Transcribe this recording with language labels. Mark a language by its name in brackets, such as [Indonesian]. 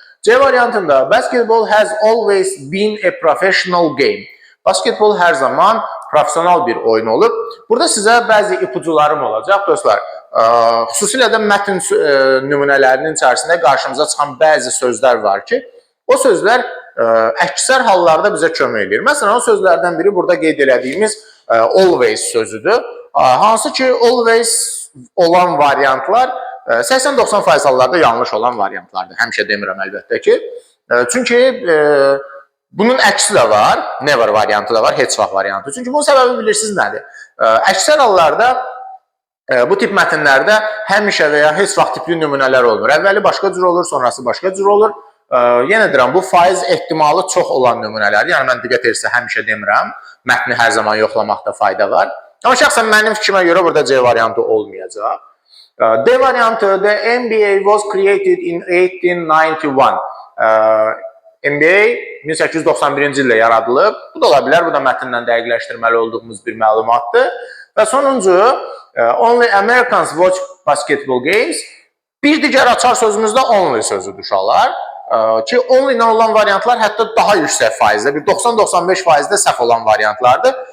[Azerbaijani] C variantında [English] basketball has always been a professional game. [Azerbaijani] Basketbol hər zaman profesional bir oyun olub. Burada sizə bəzi ipucularım olacaq dostlar. Xüsusilə də mətn nümunələrinin içərisində qarşımıza çıxan bəzi sözlər var ki, o sözlər əksər hallarda bizə kömək edir. Məsələn, o sözlərdən biri burada qeyd elədiyimiz always sözüdür. Hansı ki, always olan variantlar 80-90% hallarda yanlış olan variantlardır. Həmişə demirəm əlbəttə ki. Çünki bunun əksi də var, never variantı da var, heç vaxt variantı. Çünki bunun səbəbi bilirsiniz nədir? Əksər hallarda bu tip mətnlərdə həmişə və ya heç vaxt tipli nümunələr olmur. Əvvəli başqa cür olur, sonrası başqa cür olur. Yenə deyirəm, bu faiz ehtimalı çox olan nümunələr. Yəni mən diqqət edirsə həmişə demirəm, mətni hər zaman yoxlamaqda fayda var. Amma şəxsən mənim fikrimə görə burada C variantı olmayacaq. D variantı, [English] the NBA was created in 1891. [Azerbaijani] NBA 1891-ci ildə yaradılıb. Bu da ola bilər, bu da mətndən dəqiqləşdirməli olduğumuz bir məlumatdır. Və sonuncu, [English] only Americans watch basketball games. [Azerbaijani] Bir digər açar sözümüzdə only sözüdür uşaqlar. Ki, only ilə olan variantlar hətta daha yüksək faizdə, bir 90-95%də səhv olan variantlardır.